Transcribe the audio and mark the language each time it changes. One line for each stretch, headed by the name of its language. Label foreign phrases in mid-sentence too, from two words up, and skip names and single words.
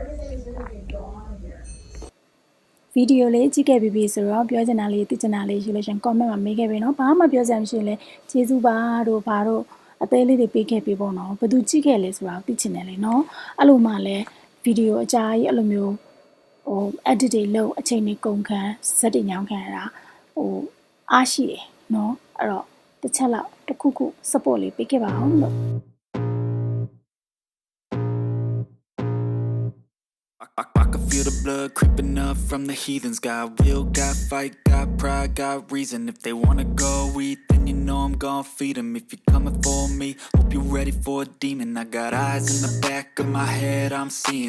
Burmese: ဗီဒီယိုလေးကြည့်ခဲ့ပြီးဆိုတော့ပြောချင်တာလေးသိချင်တာလေးယူလို့ရှင် comment မှာမေးခဲ့ပြီနော်ဘာမှပြောစရာမရှိရင်လည်းကျေးဇူးပါတို့ဘာတို့အသေးလေးတွေပေးခဲ့ပြီးပေါ့နော်ဘယ်သူကြည့်ခဲ့လဲဆိုတာသိချင်တယ်လေနော်အဲ့လိုမှလည်းဗီဒီယိုအကြာကြီးအဲ့လိုမျိုးedit တွေလုပ်အချိန်တွေကုန်ခံဇက်တွေညောင်းခံရတာအားရှိတယ်နော်အဲ့တော့တစ်ချက်လောက်တစ်ခုခု support လေးပေးခဲ့ပါအောင်လို့
English: I can feel the blood creeping up from the heathens. Got will, got fight, got pride, got reason. If they wanna go eat, then you know I'm gon' feed them. If you're coming for me, hope you're ready for a demon. I got eyes in the back of my head, I'm seeing.